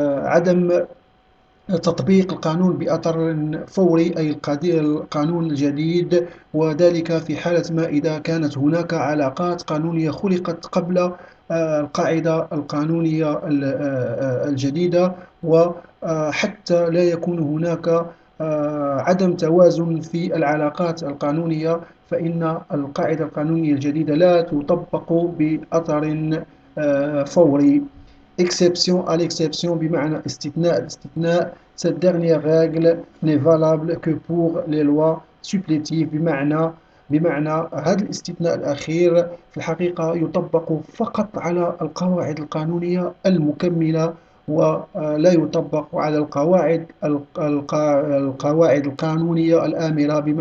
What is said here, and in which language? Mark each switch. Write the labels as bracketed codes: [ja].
[ar] عدم تطبيق القانون بأثر فوري أي القانون الجديد وذلك في حالة ما إذا كانت هناك علاقات قانونية خلقت قبل القاعدة القانونية الجديدة وحتى لا يكون هناك عدم توازن في العلاقات القانونية فإن القاعدة القانونية الجديدة لا تطبق بأثر فوري. [fr] Exception à l'exception [ar] بمعنى استثناء. [fr] Cette dernière règle n'est valable que pour les lois supplétives [ar] بمعنى هذا الاستثناء الأخير في الحقيقة يطبق فقط على القواعد القانونية المكملة ولا يطبق على القواعد القانونية الآمرة